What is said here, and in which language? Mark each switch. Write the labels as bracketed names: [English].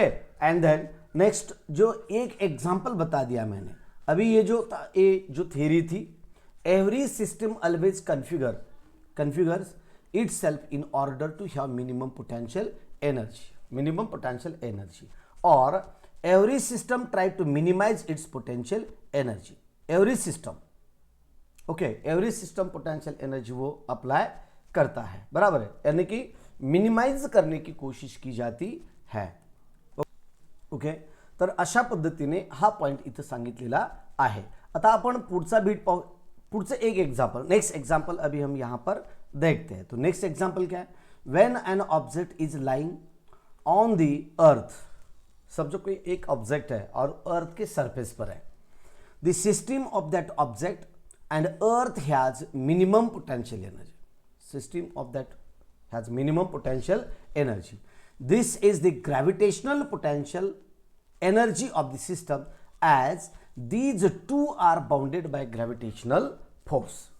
[English] and then next [Hindi] जो एक example बता दिया मैंने अभी, ये जो थ्योरी थी, [English] every system always configures itself in order to have minimum potential energy, minimum potential energy, और every system try to minimize its potential energy, every system, [Hindi] okay, every system potential energy वो apply करता है, बराबर है, यानी कि minimise करने की कोशिश की जाती है, ओके। [Marathi] तर अशा पद्धतीने हा पॉइंट इथं सांगितलेला आहे। आता आपण पुढचा बीट पाहू, पुढचं एक एग्जाम्पल, [Hindi] नेक्स्ट एग्जाम्पल अभी हम यहां पर देखते हैं। तो नेक्स्ट एग्जाम्पल क्या है, [English] when an object is lying on the earth, [Hindi] समझो कोई एक ऑब्जेक्ट है और अर्थ के सरफेस पर है, [English] The system of that object and earth has minimum potential energy, system of that has minimum potential energy, this is the gravitational potential energy of the system as these two are bounded by gravitational force।